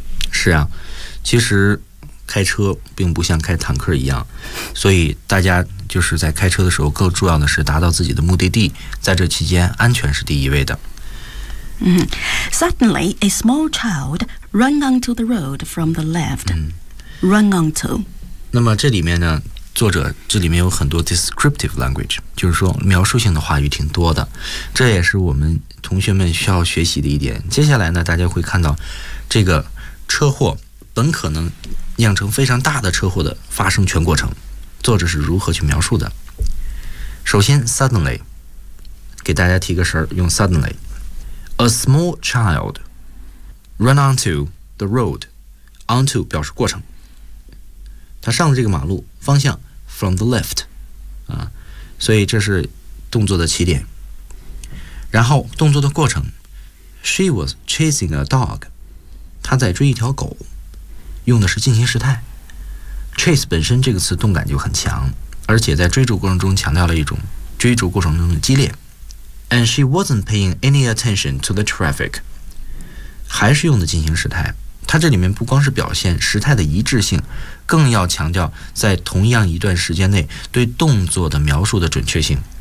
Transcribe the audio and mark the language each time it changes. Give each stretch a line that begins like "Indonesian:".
Chinese: 是啊，其实开车并不像开坦克一样，所以大家就是在开车的时候更重要的是达到自己的目的地，在这期间安全是第一位的。
English: Suddenly a small child ran onto the road from the left、Run onto.
Chinese: 那么这里面呢，作者这里面有很多
English: descriptive language，
Chinese: 就是说描述性的话语挺多的，这也是我们同学们需要学习的一点。接下来呢，大家会看到这个车祸本可能酿成非常大的车祸的发生全过程，作者是如何去描述的。首先 suddenly， 给大家提个神，用 suddenly，
English: a small child run onto the road，
Chinese: onto 表示过程，他上了这个马路方向
English: from the left，
Chinese: 啊，所以这是动作的起点。然后动作的过程 ，
English: she was chasing a dog，
Chinese: 他在追一条狗，用的是进行时态。 chase 本身这个词动感就很强，而且在追逐过程中强调了一种追逐过程中的激烈。
English: And she wasn't paying any attention to the traffic.
Chinese: 还是用的进行时态，它这里面不光是表现时态的一致性，更要强调在同样一段时间内对动作的描述的准确性。